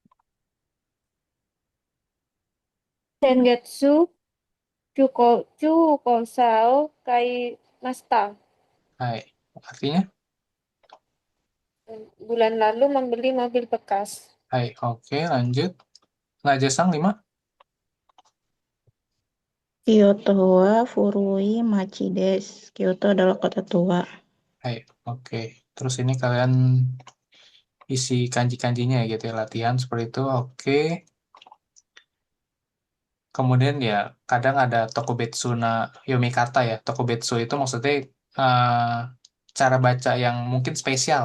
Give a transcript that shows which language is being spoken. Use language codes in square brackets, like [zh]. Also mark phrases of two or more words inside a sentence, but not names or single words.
[ja] 先月中古車を買いました. [id] Hai. Artinya. Bulan lalu membeli mobil bekas. Hai. Oke. Lanjut. Najasang lima. [ja] 京都は古い町です. [id] Kyoto adalah kota tua. Hai. Oke. Terus ini kalian isi kanji-kanjinya ya gitu ya, latihan seperti itu. Oke. Kemudian ya kadang ada [ja] 特別な読み方 [id] ya. Tokubetsu itu maksudnya eh, cara baca yang mungkin spesial.